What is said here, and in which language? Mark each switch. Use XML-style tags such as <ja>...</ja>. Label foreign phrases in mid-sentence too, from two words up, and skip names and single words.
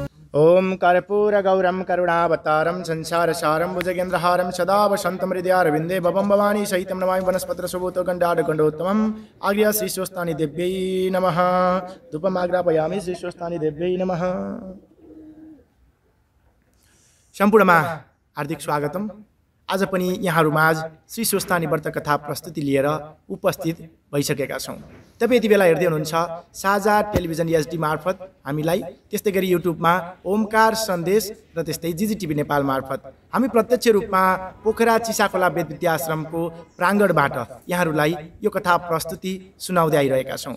<sa>ओम कर्पूरगौरं करुणावतारं संसारसारं भुजगेन्द्रहारं सदा वसन्तं हृदयारविन्दे भवं भवानी सहितं नमामि वनस्पतिरसुभूतो गण्डाढ्यगण्डोत्तमम् आज्ञा श्रीस्वस्थानि देव्यै नमः। धूपमाग्रापयामि श्रीस्वस्थानि देव्यै नमः।</sa> <ne>सम्पूर्णमा हार्दिक स्वागतम। आज पनि यहाँहरूमाझ श्री स्वस्थानी व्रत कथा प्रस्तुति लिएर उपस्थित भइसकेका छौँ। तपाईँ यति बेला हेर्दै हुनुहुन्छ साझा टेलिभिजन एचडी मार्फत हामीलाई, त्यस्तै गरी युट्युबमा ओमकार सन्देश र त्यस्तै जिजिटिभी नेपाल मार्फत हामी प्रत्यक्ष रूपमा पोखरा चिसाखोला वेद विद्याश्रमको प्राङ्गणबाट यहाँहरूलाई यो कथा प्रस्तुति सुनाउँदै आइरहेका छौँ।</ne>